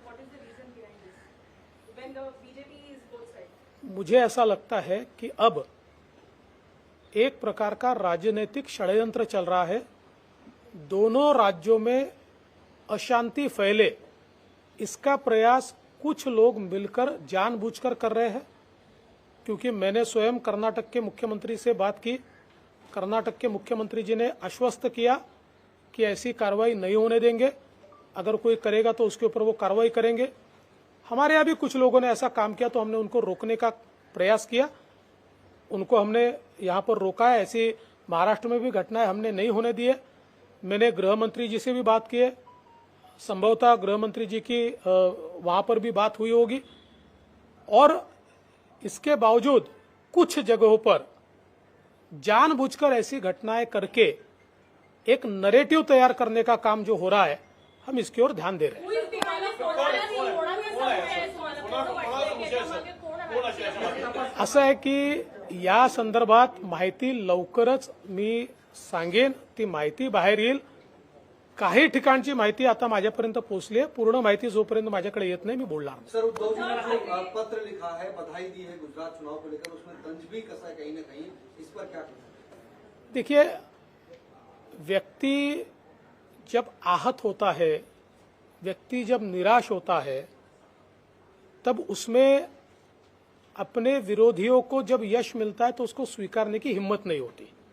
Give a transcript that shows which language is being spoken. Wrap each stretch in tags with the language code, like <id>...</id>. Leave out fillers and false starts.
<en>What is the reason behind this? When the BJP is both sides.</en> <hi>मुझे ऐसा लगता है कि अब एक प्रकार का राजनीतिक षड्यंत्र चल रहा है. दोनों राज्यों में अशांति फैले, इसका प्रयास कुछ लोग मिलकर जानबूझकर कर रहे हैं. क्योंकि मैंने स्वयं कर्नाटक के मुख्यमंत्री से बात की. कर्नाटक के मुख्यमंत्री जी ने आश्वस्त किया कि ऐसी कार्रवाई नहीं होने देंगे, अगर कोई करेगा तो उसके ऊपर वो कार्रवाई करेंगे. हमारे यहाँ भी कुछ लोगों ने ऐसा काम किया तो हमने उनको रोकने का प्रयास किया, उनको हमने यहाँ पर रोका है. ऐसी महाराष्ट्र में भी घटनाएं हमने नहीं होने दिए. मैंने गृह मंत्री जी से भी बात की है, संभवतः गृह मंत्री जी की वहां पर भी बात हुई होगी. और इसके बावजूद कुछ जगहों पर जानबूझकर ऐसी घटनाएं करके एक नैरेटिव तैयार करने का काम जो हो रहा है, हम इसकी ओर ध्यान दे रहे हैं.</hi> <en>Who is behind this?</en> <mr>कोणाला संशय आहे तुम्हाला? कोण वाटतंय की याच्यामागे कोण आहे? असं आहे की या संदर्भात माहिती लवकरच मी सांगेन. ती माहिती बाहेर येईल. काही ठिकाणची माहिती आता माझ्यापर्यंत पोहोचली आहे. पूर्ण माहिती जोपर्यंत माझ्याकडे येत नाही मी बोलणार नाही.</mr> <hi>सर, उद्धव जी ने जो पत्र लिखा है, बधाई दी है गुजरात चुनाव को लेकर, उसमें तंज भी कसा है कहीं न कहीं, इस पर क्या कहना? देखिए, व्यक्ति जब आहत होता है, व्यक्ति जब निराश होता है, तब उसमें अपने विरोधियों को जब यश मिलता है तो उसको स्वीकारने की हिम्मत नहीं होती.</hi>